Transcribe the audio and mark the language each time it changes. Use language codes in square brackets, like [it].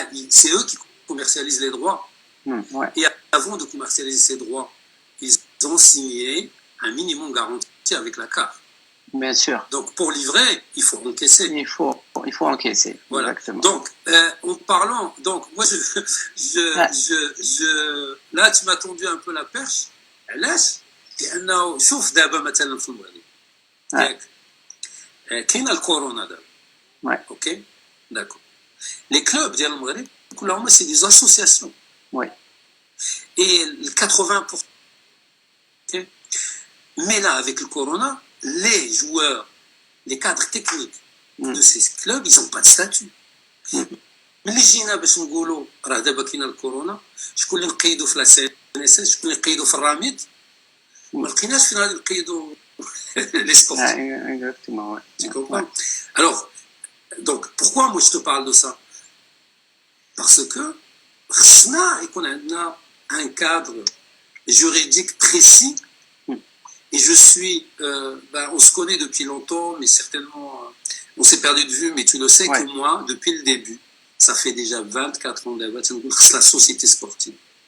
[fr] C'est eux qui commercialisent les droits. Et avant de commercialiser ces droits, ils ont signé un minimum garanti avec la CAF. Bien sûr. Donc, pour livrer, il faut encaisser. Il faut encaisser. Voilà. Exactement. Donc, en parlant, donc, moi, là, tu m'as tendu un peu la perche. [ar] علاش؟ لأنه شوف دابا مثلا في المغرب ياك كاينه الكورونا دابا. [fr] Ouais. Ok, d'accord. Les clubs [ar] ديال المغرب كلهم [fr] c'est des associations. Ouais. Et le 80%. Okay. Mais là, avec le corona, les joueurs, les cadres techniques de ces clubs, ils n'ont pas de statut. [ar] ملي جينا باش نقولوا راه دابا كاين الكورونا، شكون اللي نقيدوا في لا سي ان اس اس، شكون اللي نقيدوا في الراميد، ما لقيناش فين غادي نقيدوا [fr] les sportifs. Exactement, ouais. Tu comprends? Alors, donc, pourquoi moi je te parle de ça? Parce que on a un cadre juridique précis. Et je suis, on se connaît depuis longtemps, mais certainement, on s'est perdu de vue, mais tu le sais que moi, depuis le début, ça fait déjà 24 ans d'abord, c'est la société sportive.